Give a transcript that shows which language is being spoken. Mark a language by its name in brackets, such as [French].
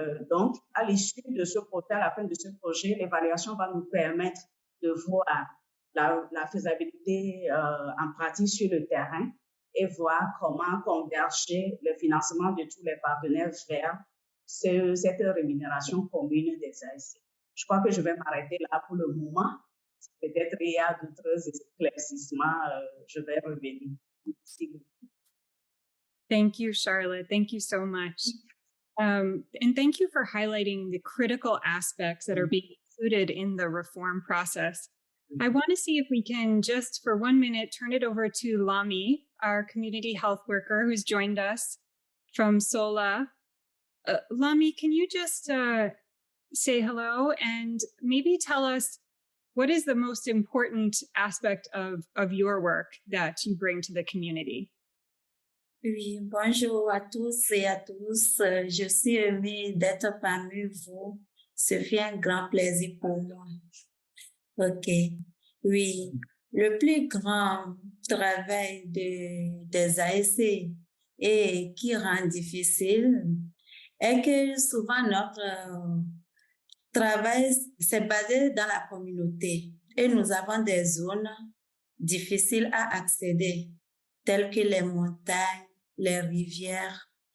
[French] Donc, à l'issue de ce projet, à la fin de ce projet, l'évaluation va nous permettre de voir la faisabilité en pratique sur le terrain et voir comment converger le financement de tous les partenaires vers cette rémunération commune des ASC. Je crois que je vais m'arrêter là pour le moment. Peut-être il y a d'autres éclaircissements, je vais revenir. Merci beaucoup. [English] Thank you, Charlotte. Thank you so much. And thank you for highlighting the critical aspects that are being included in the reform process. I want to see if we can just for 1 minute turn it over to Lami, our community health worker who's joined us from SOLA. Lami, can you just say hello and maybe tell us what is the most important aspect of your work that you bring to the community? [French] Oui, bonjour à tous et à tous. Je suis aimée d'être parmi vous. Ce fait un grand plaisir pour moi. OK. Oui, le plus grand travail des ASC et qui rend difficile est que souvent notre travail s'est basé dans la communauté et nous avons des zones difficiles à accéder, telles que les montagnes, les rivières.